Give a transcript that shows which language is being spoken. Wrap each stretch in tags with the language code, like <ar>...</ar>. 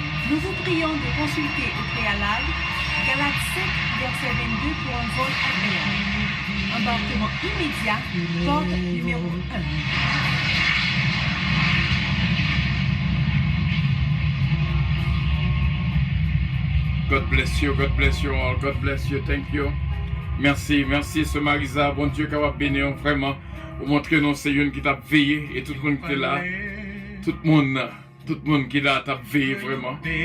<fr>Nous vous prions de consulter au préalable Galates 7, verset 22 pour un vol agréable. Embarquement immédiat, porte numéro 1.</fr> <en>God bless you all, God bless you, thank you.</en> <fr>Merci, ce Marisa, bon Dieu, qui va bénir vraiment, pour montrer non c'est une qui t'a veillé, et tout le monde qui est là, tout le monde qui est là t'a veillé vraiment.</fr>